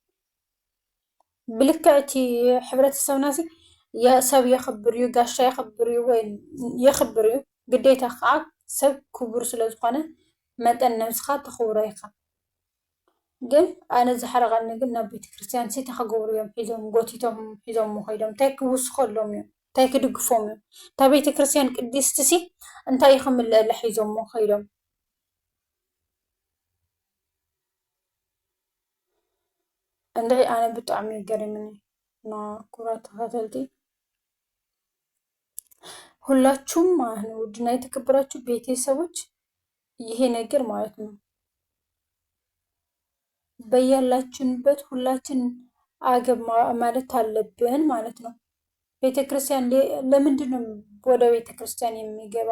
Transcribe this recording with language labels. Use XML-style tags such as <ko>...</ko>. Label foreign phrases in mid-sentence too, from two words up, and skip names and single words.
<ti>ብልክዕ እቲ ሕብረተሰብና ሰብ የኽብር እዩ ጋሻ የኽብር እዩ ወይ የኽብር እዩ ግዴታ ከዓ ሰብ ክቡር ስለ ዝኾነ መጠን ነብስካ ተኽብሮ ኢኻ። ግን ኣነ ዝሓረቐኒ ግን ናብ ቤተክርስትያን ተኸገብሩ እዮም ሒዞም ጎቲቶም ሒዞም ከይዶም እንታይ ክውስኸሎም እዮም? እንታይ ክድግፎም እዮም? እታ ቤተክርስትያን ቅድስቲ እንታይ ክምልአላ ሒዞሞ ከይዶም? እንድዒ ኣነ ብጣዕሚ ገሪሙኒ</ti> <am>እና ኩራት ተኸተልቲ ሁላችሁም ማለት ነው ውድና የተከበራችሁ ቤተሰቦች ይሄ ነገር ማለት ነው በያላችሁበት ሁላችን አገብ ማለት አለብን ማለት ነው። ቤተክርስቲያን ለምንድን ነው ወደ ቤተክርስቲያን የሚገባው?</am>